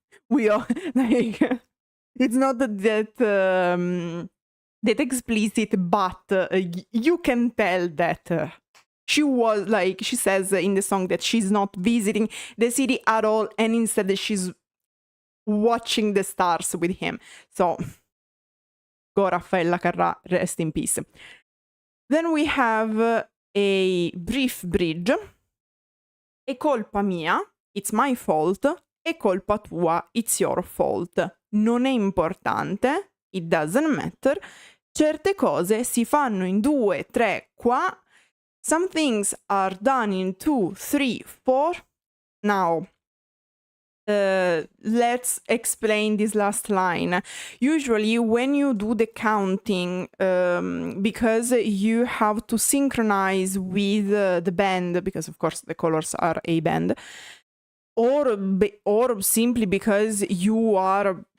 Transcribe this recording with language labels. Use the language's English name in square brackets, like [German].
[English] We all like it's not that explicit, but you can tell that she was like, she says in the song that she's not visiting the city at all, and instead she's watching the stars with him. So go Raffaella Carrà, rest in peace. Then we have a brief bridge. [Italian] È colpa mia, [English] it's my fault. [Italian] È colpa tua, [English] it's your fault. [Italian] Non è importante, [English] it doesn't matter. [Italian] Certe cose si fanno in 2, 3, qua. [English] Some things are done in 2, 3, 4. Now, let's explain this last line. Usually when you do the counting, because you have to synchronize with the band, because of course the Kolors are a band, or simply because you are